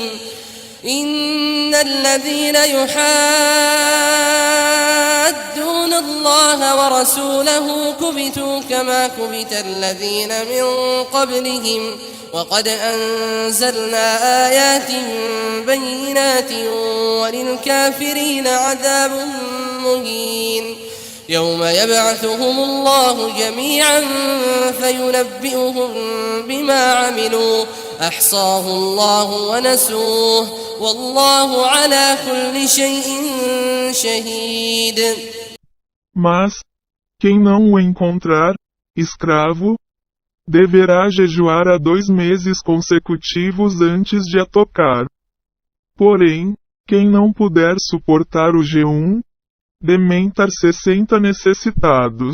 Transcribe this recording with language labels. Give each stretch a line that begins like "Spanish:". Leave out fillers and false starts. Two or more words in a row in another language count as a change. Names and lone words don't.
Arabic: إن الذين يحادون الله ورسوله كبتوا كما كبت الذين من قبلهم وقد أنزلنا آيات بينات وللكافرين عذاب مهين. يوم يبعثهم الله جميعا فينبئهم بما عملوا أحصاه الله ونسوه والله على كل شيء شهيد.
Portuguese: Mas, quem não o encontrar, escravo, deverá jejuar há 2 meses consecutivos antes de a tocar. Porém, quem não puder suportar o jejum, dementar 60 necessitados.